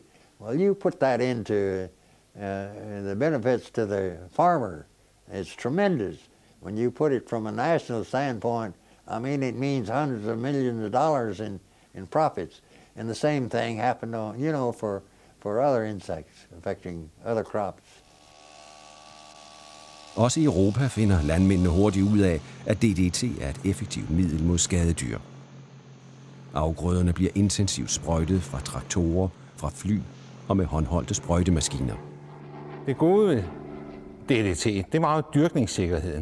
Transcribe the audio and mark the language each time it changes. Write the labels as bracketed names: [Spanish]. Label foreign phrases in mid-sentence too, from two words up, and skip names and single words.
[English] Well, you put that into the benefits to the farmer. It's tremendous. When you put it from a national standpoint, I mean, it means hundreds of millions of dollars in profits. And the same thing happened on, you know, for other insects affecting other crops. [Danish] Også i Europa finder landmændene hurtigt ud af, at DDT er et effektivt middel mod skadedyr. Afgrøderne bliver intensivt sprøjtet fra traktorer, fra fly og med håndholdte sprøjtemaskiner. Det gode ved DDT, det var jo dyrkningssikkerheden.